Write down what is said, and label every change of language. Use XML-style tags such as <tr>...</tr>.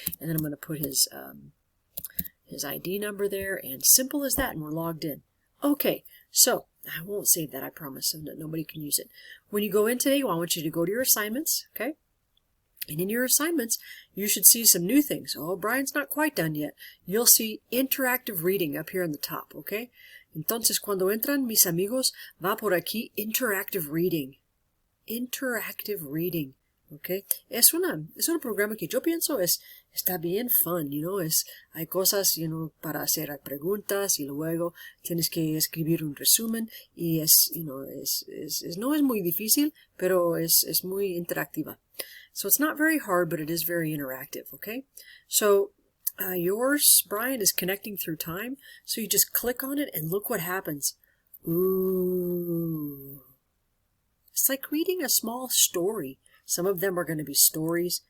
<en>And then I'm going to put his ID number there, and simple as that, and we're logged in. Okay, so I won't save that, I promise, so that nobody can use it. When you go in today, I want you to go to your assignments, okay? And in your assignments, you should see some new things. Oh, Brian's not quite done yet. You'll see interactive reading up here on the top, okay?</en> <es>Entonces, cuando entran mis amigos, va por aquí interactive reading.</es> <en>Interactive reading, okay?</en> <es>Es un programa que yo pienso está bien fun, hay cosas, para hacer preguntas y luego tienes que escribir un resumen y no es muy difícil, pero es muy interactiva.</es> <en>So it's not very hard, but it is very interactive, okay? So yours, Brian, is connecting through time. So you just click on it and look what happens. Ooh. It's like reading a small story. Some of them are going to be stories.</en>